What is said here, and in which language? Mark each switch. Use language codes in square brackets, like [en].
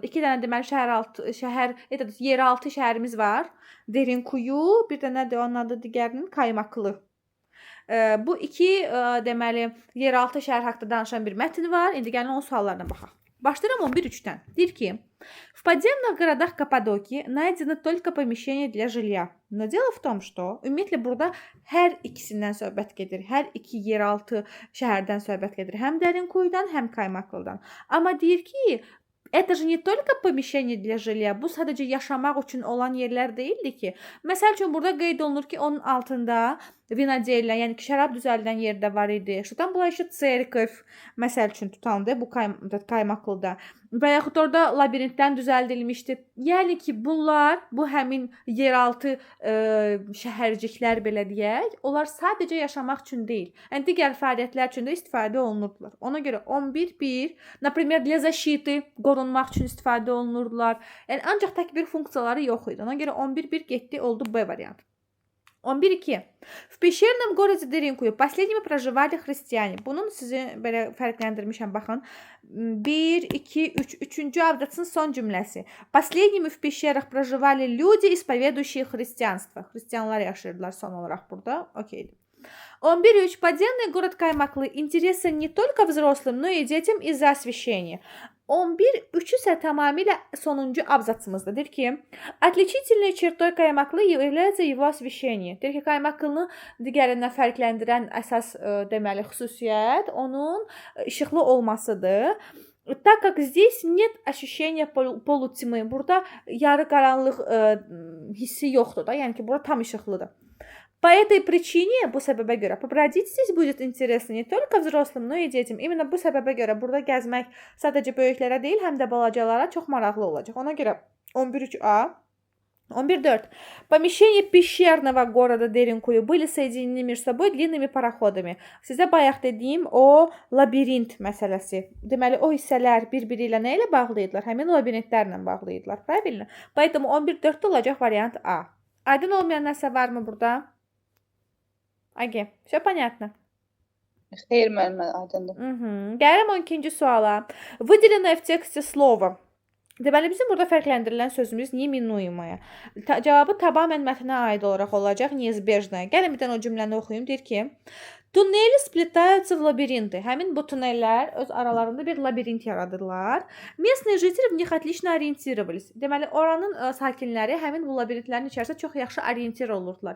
[az] 2 dənə deməli şəhər, yeraltı şəhərimiz var. Derinkuyu, bir dənə də onun adı digərinin Kaymaklı. Bu 2 deməli yeraltı şəhər haqqında danışan bir mətn var. İndi gəlin onun suallarına baxaq. Başlayıram 11.3-dən. Deyir ki, [ru] в подземных городах Каппадокии найдено только помещение для жилья. Но дело в том, что [az] ümumiyyətlə burada hər ikisindən söhbət gedir. Hər iki yeraltı şəhərdən söhbət gedir. Həm Dərinkuyudan, həm Kaymaklıdan. Amma deyir ki, [ru] это же не только помещение для жилья. [az] Bu sadəcə yaşamaq üçün olan yerlər deyildi ki. Məsəl üçün burada qeyd olunur ki, onun altında vinodelya, yəni ki, şərab düzəldən yerdə var idi. [ru] Что там была еще церковь, [az] məsəl üçün tutandı bu Kaymaklıda. Və yaxud orada labirintdən düzəldilmişdi. Yəni ki, bunlar, bu həmin yeraltı şəhərciklər belə deyək, onlar sadəcə yaşamaq üçün deyil. Yəni digər fəaliyyətlər üçün də istifadə olunurdular. Ona görə 11.1, [ru] например, для защиты, [az] qorunmaq üçün istifadə olunurdular. Yəni ancaq tək bir funksiyaları yox idi. Ona görə 11.1 getdi, oldu B variantı. 11.2. [ru] В пещерном городе Деринкую последними проживали христиане. [az] Bunun sizi belə fərqləndirmişəm, baxın. 1, 2, 3. Üçüncü abzasın son cümləsi. [ru] Последними в пещерах проживали люди, исповедующие христианство. [az] Xristianlar yaşayırdılar son olaraq burada. Okeydir. 11.3. [ru] Подземный город Каймаклы интересен не только взрослым, но и детям из-за освещения. [az] 11.3 isə tamamilə sonuncu abzasımızdır. Deyir ki, [ru] отличительной чертой Kaymaklı является его освещение. [az] Deyir ki, Kaymaklını digərindən fərqləndirən əsas deməli xüsusiyyət onun işıqlı olmasıdır. [ru] Так как здесь нет ощущения полутьмы. [az] Burada yarı qaranlıq hissi yoxdur da. Yəni ki, bura tam işıqlıdır. [ru] По этой причине, [az] bu səbəbə görə, [ru] побродить здесь будет интересно не только взрослым, но и детям. [az] İmенно bu səbəbə görə burada gəzmək sadəcə böyüklərə deyil, həm də balacalara çox maraqlı olacaq. Ona görə 11.3a. 11.4. [ru] Помещения пещерного города Деринкую были соединены между собой длинными пароходами. [az] Sizə bayaq dediyim o labirint məsələsi. Deməli, o hissələr bir-biri ilə nə ilə bağlıydılar? Həmin labirintlərlə bağlıydılar. [ru] Правильно? Поэтому [az] 11.4 olacaq variant A. Aydın olmayan nəsə varmı burada? [ru] Agi, все понятно? [az] Xeyr, müəllimə, aydındır. Gəlirəm 12-ci suala. Выделенное в тексте слово. Deməli, bizim burada fərqləndirilən sözümüz неминуемое. Cavabı tamamilə mətnə aid olaraq olacaq, неизбежное. Gəlin bir dənə o cümləni oxuyum. Deyir ki, [ru] Tuneli splitаются в лабиринты. [az] Həmin bu tunellər öz aralarında bir labirint yaradırlar. [ru] Местные жители в них отлично ориентировались. [az] Deməli, oranın sakinləri həmin bu labirintlərin içərisində çox yaxşı orientir olurdular.